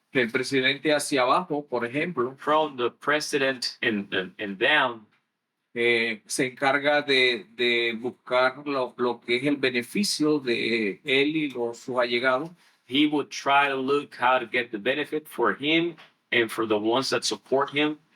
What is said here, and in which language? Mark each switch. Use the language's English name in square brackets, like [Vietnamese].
[Spanish] El presidente hacia abajo, por ejemplo, [English] From the president and down, [Spanish] se encarga de buscar lo que es el beneficio de él y sus allegados. [English] he would try to look how to get the benefit for him and for the ones that support him.